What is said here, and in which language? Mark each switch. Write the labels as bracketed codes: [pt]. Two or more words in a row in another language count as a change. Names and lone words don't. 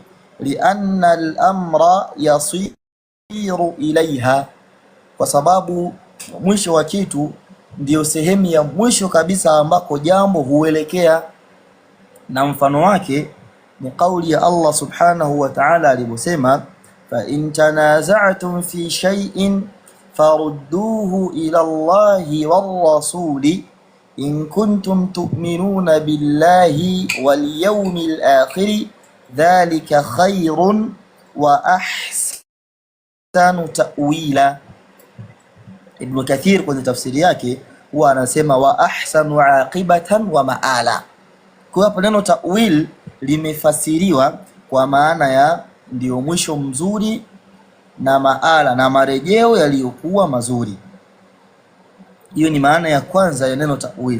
[ar] لأن الأمر يصير إليها, [sw] kwa sababu mwisho wa kitu ndio sehemu ya mwisho kabisa ambako jambo huelekea. Na mfano wake ni kauli ya Allah [ar] سبحانه وتعالى [sw] aliposema, [ar] فإن تنازعتم في شيء فردوه إلى الله والرسول إن كنتم تؤمنون بالله واليوم الآخر ذلك خير وأحسن تأويلا. [sw] Ibn Kathir kwenye tafsiri yake huwa anasema [ar] وأحسن عاقبة ومآلا. [sw] Kwa hapo neno ta'wil limefasiriwa kwa maana ya ndio mwisho mzuri na maala na marejeo yaliyokuwa mazuri. Hiyo ni maana ya kwanza ya neno ta'wil.